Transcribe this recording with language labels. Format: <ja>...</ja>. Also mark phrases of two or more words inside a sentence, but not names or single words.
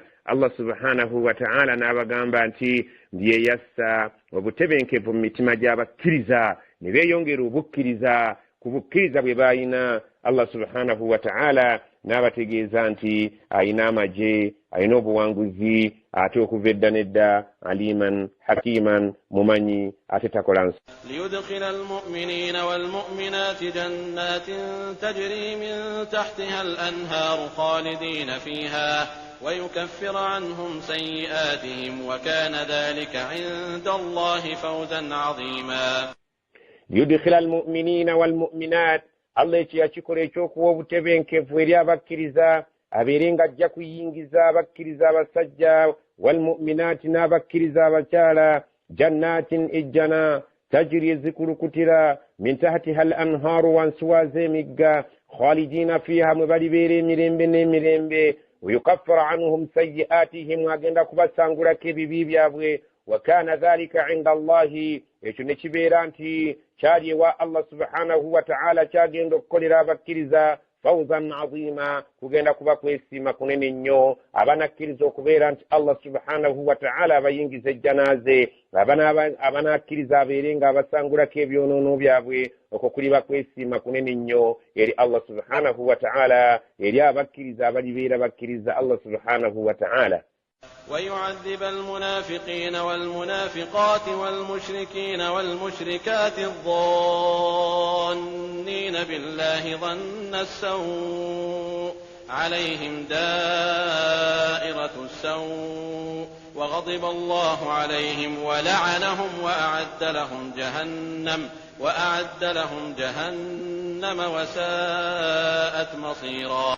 <ar>الله سبحانه وتعالى</ar> <lg>n'abagamba nti byeyassa obutebenkevu mu mitima gy'abakkiriza ne beeyongera obukkiriza ku bukkiriza bwe baayina.</lg> <ar>الله سبحانه وتعالى</ar> <lg>n'abategeeza nti ayina amagye ayina obuwanguzi ate okuva edda nedda</lg> <ar>عليما حكيما</ar> <lg>mumanyi ate takola nsi.</lg> <ar>ليدخل المؤمنين والمؤمنات جنات تجري من تحتها الأنهار خالدين فيها ويكفر عنهم سيئاتهم وكان ذلك عند الله فوزا عظيما. ليدخل المؤمنين والمؤمنات</ar> <lg>Allah ekiyakikola ekyokuwa obutebenkevu eri abakkiriza abeere nga ajja kuyingiza abakkiriza abasajja walmu'minaati n'abakkiriza abakyala jannatin ejjana tajiri ezikulukutira</lg> <ar>من تحتها الأنهار</ar> <lg>wansi waazo emigga</lg> <ar>خالدين فيها</ar> <lg>mwe balibeera emirembe n'emirembe</lg> <ar>ويكفر عنهم سيئاتهم</ar> <lg>agenda kubasangulako ebibi byabwe</lg> <ar>وكان ذلك عند الله</ar> <lg>ekyo ne kibeera nti kyali ewa</lg> <ar>الله سبحانه وتعالى</ar> <lg>kyagenda okukolera abakkiriza</lg> <ar>فوزا عظيما</ar> <lg>kugenda kuba kwesiima kunene nnyo abanakkiriza okubeera nti</lg> <ar>الله سبحانه وتعالى</ar> <lg>abayingiza ejjanaaze abanakkiriza abeere nga abasangulako ebyonoono byabwe okwo kuliba kwesiima kunene nnyo eri</lg> <ar>الله سبحانه وتعالى</ar> <lg>eri abakkiriza abalibeera bakkiriza</lg> <ar>الله سبحانه وتعالى. ويعذب المنافقين والمنافقات والمشركين والمشركات الظانين بالله ظن السوء عليهم دائرة السوء وغضب الله عليهم ولعنهم وأعد لهم جهنم وساءت مصيرا.</ar>